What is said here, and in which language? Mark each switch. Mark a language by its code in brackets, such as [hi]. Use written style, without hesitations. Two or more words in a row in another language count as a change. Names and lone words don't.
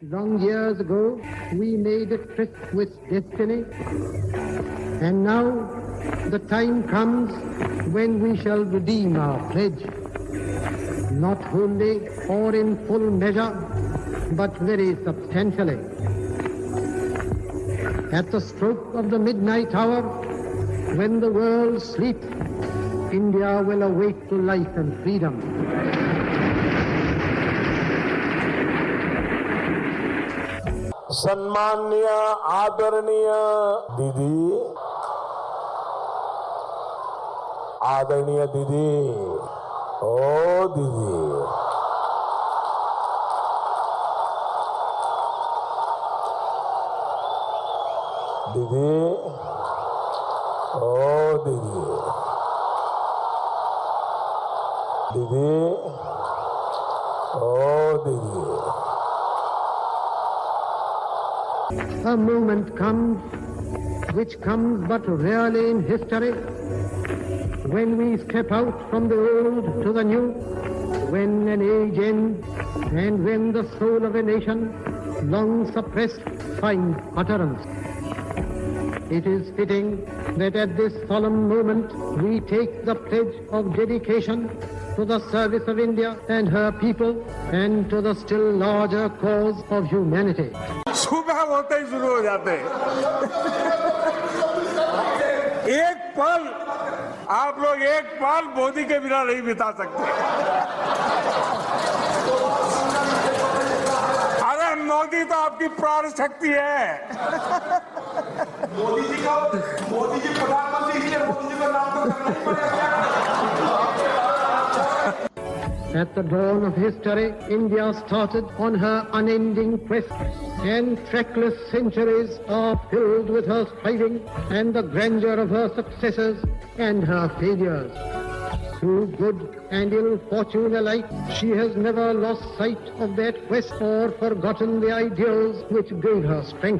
[en] Long years ago, we made a tryst with destiny, and now the time comes when we shall redeem our pledge, not wholly or in full measure, but very substantially. At the stroke of the midnight hour, when the world sleeps, India will awake to life and freedom. [hi] सम्माननीय आदरणीय दीदी, आदरणीय दीदी, ओ दीदी, दीदी, ओ दीदी, दीदी, ओ दीदी. [en] A moment comes, which comes but rarely in history, when we step out from the old to the new, when an age ends, and when the soul of a nation, long suppressed, finds utterance. It is fitting that at this solemn moment we take the pledge of dedication to the service of India and her people and to the still larger cause of humanity. [hi] सुबह होते ही शुरू हो जाते हैं। एक पल आप लोग एक पल मोदी के बिना नहीं बिता सकते। अरे मोदी तो आपकी प्राण शक्ति है। मोदी जी प्रधानमंत्री इसलिए मोदी जी का नाम तो करना ही पड़ेगा। [en] At the dawn of history, India started on her unending quest, and trackless centuries are filled with her striving and the grandeur of her successes and her failures. Through good and ill fortune alike, she has never lost sight of that quest or forgotten the ideals which gave her strength.